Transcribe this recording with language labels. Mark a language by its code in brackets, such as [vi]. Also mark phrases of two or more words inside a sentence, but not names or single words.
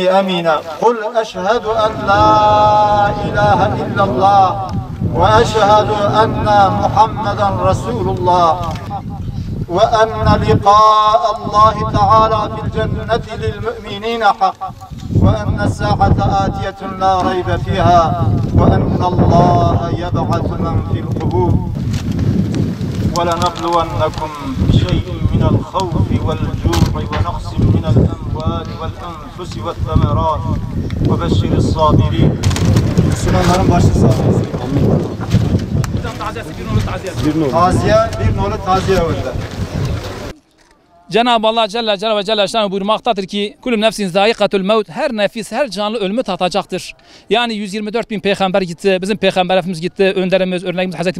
[ar] أمينة قل أشهد أن لا إله إلا الله وأشهد أن محمدا رسول الله وأن لقاء الله تعالى في الجنة للمؤمنين حق وأن الساعة آتية لا ريب فيها وأن الله يبعث من في القبور ولنبلونكم بشيء من الخوف والجوع ونقص من الأموال والأنفس والثمرات وبشر الصابرين. [tr] Müslümanların başı sağ olsun. Bir nolu taziye orada. Cenab-ı Allah Celle buyurmaktadır ki kulüm [ar] نفس ذائقة الموت, [tr] her nefis, her canlı ölümü tatacaktır. Yani 124 bin peygamber gitti, bizim peygamber Efendimiz gitti, önderimiz, örneğimiz Hz.